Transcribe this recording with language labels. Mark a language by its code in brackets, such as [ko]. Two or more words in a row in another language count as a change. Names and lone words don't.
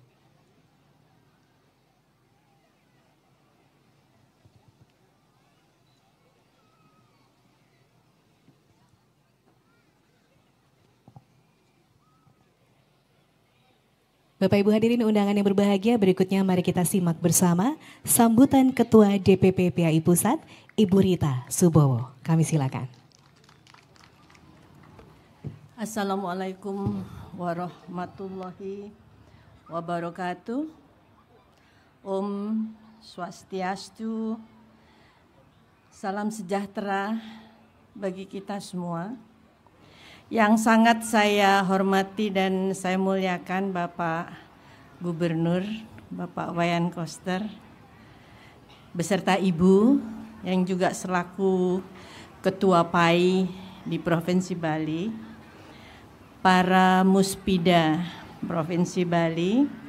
[id] Bapak Ibu hadirin undangan yang berbahagia, berikutnya mari kita simak bersama sambutan Ketua DPP PAI Pusat, Ibu Rita Subowo. Kami silakan. [ar] السلام عليكم ورحمة الله وبركاته. [ban] Om Swastiastu, [id] salam sejahtera bagi kita semua. Yang sangat saya hormati dan saya muliakan Bapak Gubernur, Bapak Wayan Koster, beserta Ibu yang juga selaku Ketua PAI di Provinsi Bali, para Muspida Provinsi Bali,